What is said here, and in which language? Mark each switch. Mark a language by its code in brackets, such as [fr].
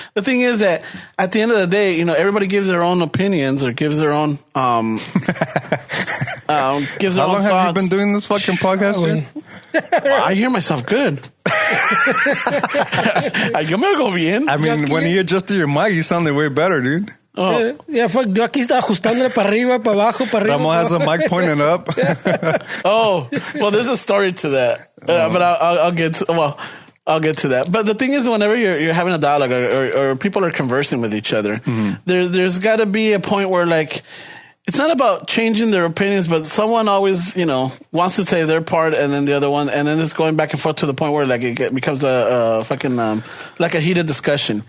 [en] The thing is that at the end of the day, everybody gives their own opinions or gives their own, gives their How own long thoughts. have you been doing this fucking podcast? Well, I hear myself good. [es] Yo me oigo bien. [en] I mean, when he adjusted your mic, you sounded way better, dude. Oh. Yeah, fuck, [es] yo aquí estaba ajustándole para arriba, para abajo, para arriba. [en] Ramon has the mic pointing up. Oh, well, there's a story to that, but I'll get to, I'll get to that. But the thing is, whenever you're having a dialogue or people are conversing with each other, there's got to be a point where, like, it's not about changing their opinions, but someone always, wants to say their part, and then the other one, and then it's going back and forth to the point where, like, it becomes a fucking like a heated discussion.